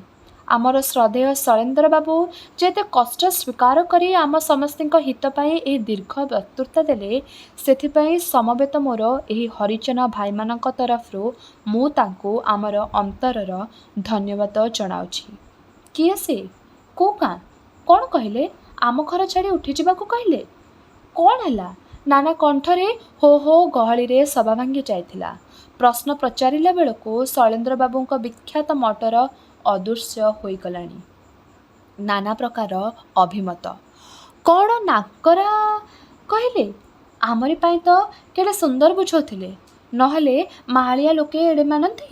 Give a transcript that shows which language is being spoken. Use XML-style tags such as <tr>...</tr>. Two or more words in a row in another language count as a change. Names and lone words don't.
<or>ଆମର ଶ୍ରଦ୍ଧେୟ ଶୈଳେନ୍ଦ୍ରବାବୁ ଯେତେ କଷ୍ଟ ସ୍ୱୀକାର କରି ଆମ ସମସ୍ତଙ୍କ ହିତ ପାଇଁ ଏହି ଦୀର୍ଘ ବକ୍ତୃତା ଦେଲେ, ସେଥିପାଇଁ ସମବେତ ମୋର ଏହି ହରିଜନ ଭାଇମାନଙ୍କ ତରଫରୁ ମୁଁ ତାଙ୍କୁ ଆମର ଅନ୍ତରର ଧନ୍ୟବାଦ ଜଣାଉଛି। କିଏ ସେ? କୋଉ ଗାଁ? କ'ଣ କହିଲେ? ଆମ ଘର ଛାଡ଼ି ଉଠିଯିବାକୁ କହିଲେ? କ'ଣ ହେଲା? ନାନା କଣ୍ଠରେ ହୋ ହୋ ଗହଳିରେ ସଭା ଭାଙ୍ଗି ଯାଇଥିଲା। ପ୍ରଶ୍ନ ପଚାରିଲା बेलକୁ ଶୈଳେନ୍ଦ୍ର ବାବୁଙ୍କ ବିଖ୍ୟାତ ମଟର ଅଦୃଶ୍ୟ ହୋଇଗଲାଣି। ନାନା ପ୍ରକାର ଅଭିମତ। କ'ଣ ନାକରା କହିଲେ? ଆମରି ପାଇଁ ତ କେଡ଼େ ସୁନ୍ଦର ବୁଝାଉଥିଲେ, ନହେଲେ ମାହାଳିଆ ଲୋକେ ଏଡ଼େ ମାନନ୍ତି।</or>